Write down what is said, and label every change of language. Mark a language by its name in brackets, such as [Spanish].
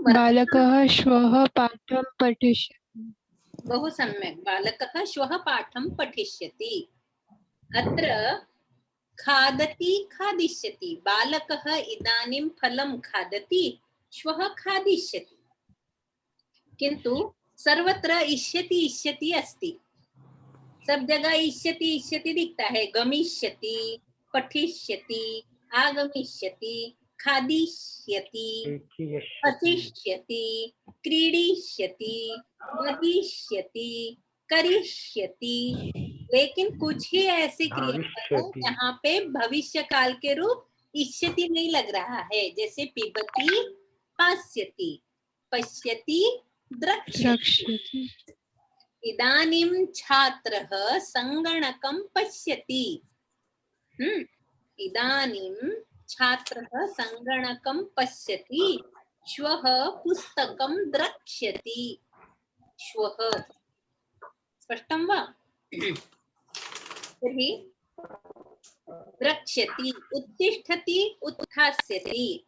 [Sanskrit] बालकः श्वः पाठं पठिष्यति। बहु सम्यक्। बालकः श्वः पाठं पठिष्यति। अत्र खादति खादिष्यति, बालकः इदानीं फलं खादति, श्वः खादिष्यति। किंतु सर्वत्र इष्यति इष्यति अस्ति, [Hindi] सब जगह इष्यति इष्यति दिखता है। [Sanskrit] गमिष्यति, पठिष्यति, आगमिष्यति, खादिष्यति, हसिष्यति, क्रीडिष्यति, वदिष्यति, करिष्यति। [Hindi] लेकिन कुछ ही ऐसी क्रियापद है जहाँ पे भविष्य काल के रूप इष्यति नहीं लग रहा है, जैसे पिबति पास्यति, पश्यति द्रक्ष्यति। [Sanskrit] द्रक्ष्यति। इदानीं छात्रः संगणकं पश्यति। इदानीं छात्रः संगणकं पश्यति, श्वः पुस्तकं द्रक्ष्यति। श्वः स्पष्टं वा? तर्हि द्रक्ष्यति, उत्तिष्ठति, उत्थास्यति।